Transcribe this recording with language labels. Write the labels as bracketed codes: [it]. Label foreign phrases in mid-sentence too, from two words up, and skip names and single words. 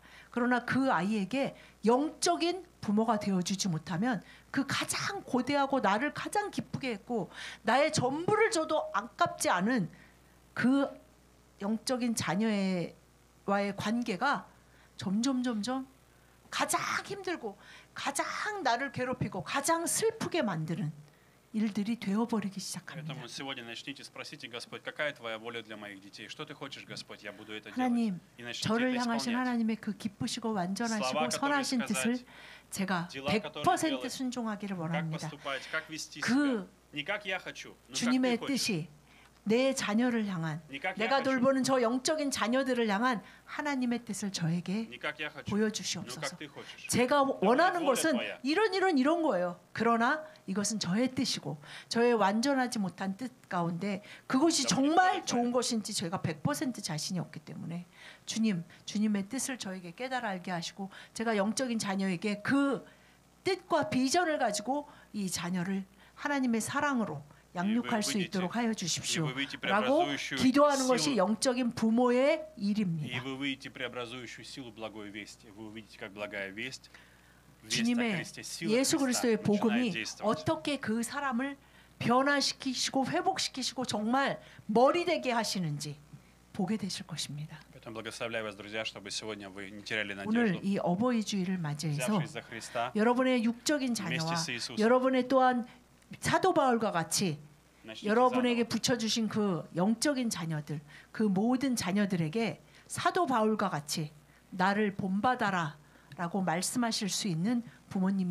[ko] 그러나 그 아이에게 영적인 부모가 되어주지 못하면 그 가장 고대하고 나를 가장 기쁘게 했고 나의 전부를 줘도 아깝지 않은 그 영적인 자녀와의 관계가 점점 가장 힘들고 가장 나를 괴롭히고 가장 슬프게 만드는 일들이 되어버리기 시작합니다. [ru] Поэтому сегодня начните спросите, Господь, какая твоя воля для моих детей? Что ты хочешь, Господь? Я буду это делать. [ko] 하나님, [ru] И начните [ko] 저를 [ru] это [ko] 향하신 [ru] исполнять. [ko] 하나님의 그 기쁘시고 완전하시고 [ru] Слова, [ko] 선하신 [ru] которые [ko] 뜻을 [ru] сказать, [ko] 제가 [ru] дела, [ko] 100% [ru] которые делать, [ko] 순종하기를 [ru] Как [ko] 원합니다. [ru] поступать, как вести [ko] 그 [ru] себя. Не как я хочу, но как ты [ko] 주님의 [ru] хочешь. [ko] 뜻이 내 자녀를 향한 [ru] Не как я [ko] 내가 [ru] хочу, [ko] 돌보는 저 영적인 자녀들을 향한 하나님의 뜻을 저에게 [ru] не как я хочу, но [ko] 보여주시옵소서. [ru] как ты хочешь. [ko] 제가 원하는 [ru] voля [ko] 것은 [ru] твоя. [ko] 이런 거예요. 그러나 이것은 저의 뜻이고 저의 완전하지 못한 뜻 가운데 그것이 정말 좋은 것인지 제가 100% 자신이 없기 때문에 주님의 뜻을 저에게 깨달아 알게 하시고 제가 영적인 자녀에게 그 뜻과 비전을 가지고 이 자녀를 하나님의 사랑으로 양육할 수 있도록 하여 주십시오. 라고 기도하는 것이 영적인 부모의 [ru] И [ko] 일입니다. [ru] вы увидите преобразующую силу благой вести. Вы увидите, как благая весть, весть о [ko] 주님의 [ru] Христе, сила [ko] 예수 [ru] Христа [ko] 그리스도의 [ru] начинает [ko] 복음이 [ru] действовать. [ko] 어떻게 그 사람을 변화시키시고 회복시키시고 정말 머리 되게 하시는지 보게 되실 것입니다. [ru] Поэтому благословляю вас, друзья, чтобы сегодня вы не теряли [ko] 오늘 [ru] надежду. [ko] 이 어버이 주일을 맞이해서 [ru] Взявшись за Христа, [ko] 여러분의 육적인 자녀와 [ru] Вместе с Иисусом. [ko] 여러분의 또한 사도 바울과 같이 [ru] начните [ko] 여러분에게 [ru] заново. [ko] 붙여주신 그 영적인 자녀들, 그 모든 자녀들에게 사도 바울과 같이 나를 본받아라라고 말씀하실 수 있는 부모님이 되시기를